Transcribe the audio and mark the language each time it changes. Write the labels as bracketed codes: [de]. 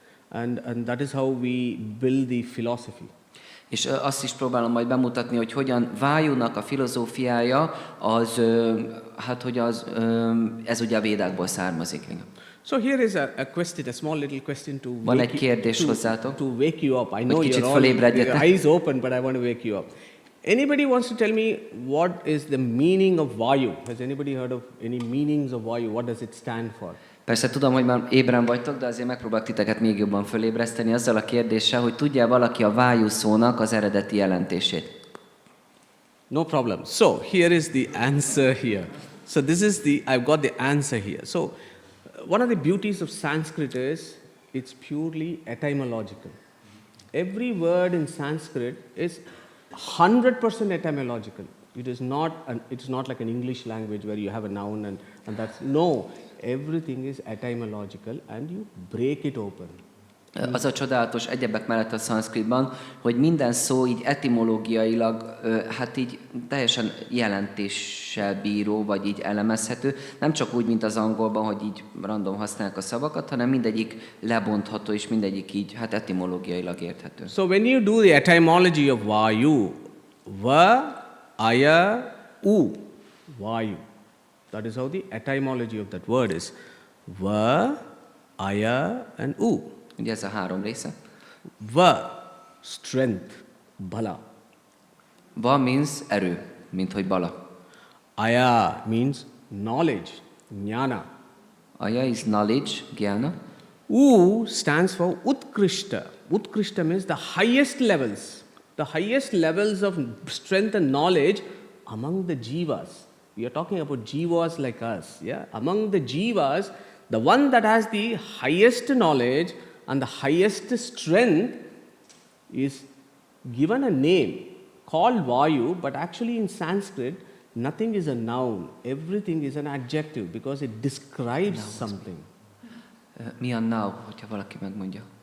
[en] And that is how we build the philosophy. [hu] És azt is próbálom majd bemutatni, hogy hogyan Vájúnak a filozófiája, az, hát hogy az, ez ugye a Védákból származik. [en] So here is a question, a small little question to [hu] Van egy kérdés hozzátok, [en] to wake you up. I know [hu] kicsit [en] you're [hu] fölébredjetek. [en] all eyes open, but I want to wake you up. Anybody wants to tell me what is the meaning of Vayu? Has anybody heard of any meanings of Vayu? What does it stand for? [hu] Persze tudom, hogy már ébren vagytok, de azért megpróbálok titeket még jobban fölébreszteni azzal a kérdéssel, hogy tudja valaki a Vájú szónak az eredeti jelentését? [en] No problem. So here is the answer here. So this is I've got the answer here. So one of the beauties of Sanskrit is it's purely etymological. Every word in Sanskrit is 100% etymological. It's not like an English language where you have a noun and that's no. Everything is etymological and you break it open. [hu] Az a csodálatos egyebek mellett a szanszkritban, hogy minden szó így etimológiailag, hát így teljesen jelentéssel bíró, vagy így elemezhető. Nem csak úgy, mint az angolban, hogy így random használják a szavakat, hanem mindegyik lebontható, és mindegyik így, hát etimológiailag érthető. [en] So when you do the etymology of Vayu, Va, Aya, U, Vayu. That is how the etymology of that word is. Va, Aya, and U. [hu] Ugye ez a három része. [en] Va, strength, bala. [hu] Va [en] means [hu] erő, mint hogy bala. [en] Aya means knowledge, jnana. Aya is knowledge, jnana. U stands for Utkrishta. Utkrishta means the highest levels. The highest levels of strength and knowledge among the jivas. We are talking about jivas like us. Yeah? Among the jivas, the one that has the highest knowledge and the highest strength is given a name called Vayu, but actually in Sanskrit, nothing is a noun. Everything is an adjective because it describes something. [hu] Mi a now, hogyha valaki megmondja?